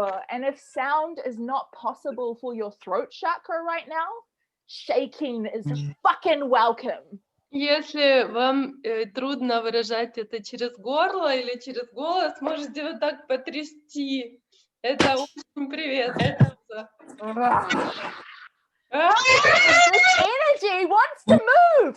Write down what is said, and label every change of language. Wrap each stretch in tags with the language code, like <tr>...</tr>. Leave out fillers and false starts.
<en>And if sound is not possible for your throat chakra right now, shaking is fucking welcome.</en> <ru>Если вам трудно выражать это через горло или через голос, можете вот так потрясти. Это очень приветствуется.</ru> <en>This energy wants to move.</en>